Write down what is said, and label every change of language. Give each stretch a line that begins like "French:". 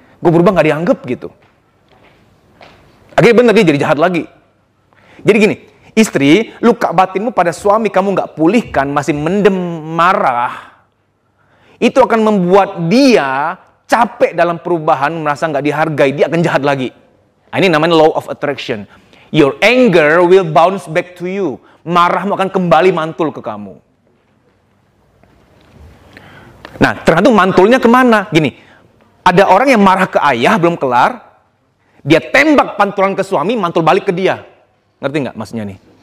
Indonesian: Gue berubah gak dianggap gitu. Akhirnya bener dia jadi jahat lagi. Jadi gini, istri, luka batinmu pada suami kamu gak pulihkan, masih mendem marah. Itu akan membuat dia capek dalam perubahan, merasa gak dihargai, dia akan jahat lagi. Nah, ini namanya law of attraction.
English: Your anger will bounce back to you.
Indonesian: Marahmu akan kembali mantul ke kamu. Nah, tergantung mantulnya kemana. Gini, ada orang yang marah ke ayah belum kelar, dia tembak pantulan ke suami, mantul balik ke dia. Ngerti nggak maksudnya nih?